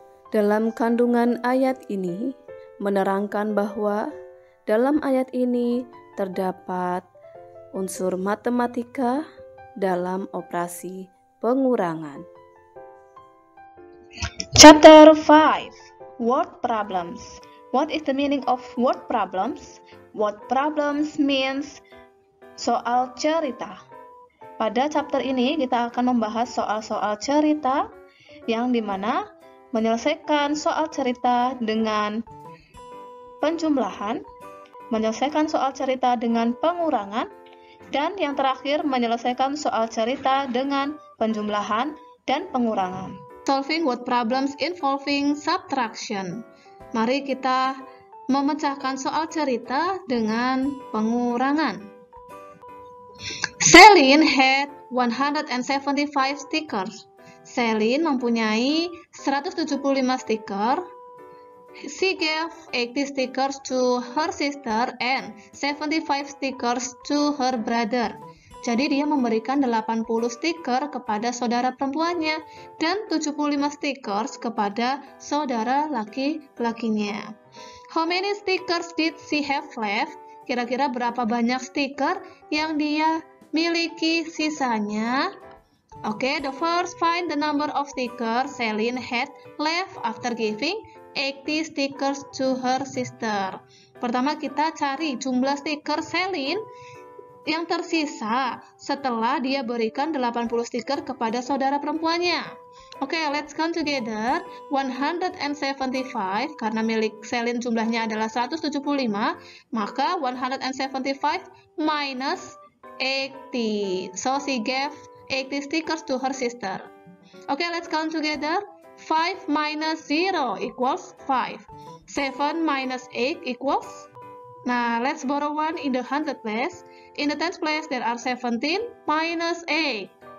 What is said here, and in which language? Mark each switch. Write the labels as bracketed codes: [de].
[id] Dalam kandungan ayat ini menerangkan bahwa dalam ayat ini terdapat unsur matematika dalam operasi pengurangan. [en] Chapter 5. Word problems. What is the meaning of word problems? Word problems means [id] soal cerita. Pada chapter ini kita akan membahas soal-soal cerita yang dimana menyelesaikan soal cerita dengan penjumlahan, menyelesaikan soal cerita dengan pengurangan, dan yang terakhir menyelesaikan soal cerita dengan penjumlahan dan pengurangan. [en] Solving word problems involving subtraction. [id] Mari kita memecahkan soal cerita dengan pengurangan. [en] Celine had 175 stickers. [id] Celine mempunyai 175 stiker. [en] She gave 80 stickers to her sister and 75 stickers to her brother. [id] Jadi dia memberikan 80 stiker kepada saudara perempuannya dan 75 stickers kepada saudara laki-lakinya. [en] How many stickers did she have left? [id] Kira-kira berapa banyak stiker yang dia miliki sisanya? [en] Okay, the first find the number of stickers Celine had left after giving 80 stickers to her sister. [id] Pertama kita cari jumlah stiker Celine yang tersisa setelah dia berikan 80 stiker kepada saudara perempuannya. [en] Oke, let's count together. [id] 175 karena milik Celine jumlahnya adalah 175, maka 175 minus 80. [en] So she gave 80 stickers to her sister. Okay, let's count together. 5 minus 0 equals 5. 7 minus 8 equals. Now, let's borrow 1 in the hundred place. In the tens place, there are 17 minus 8.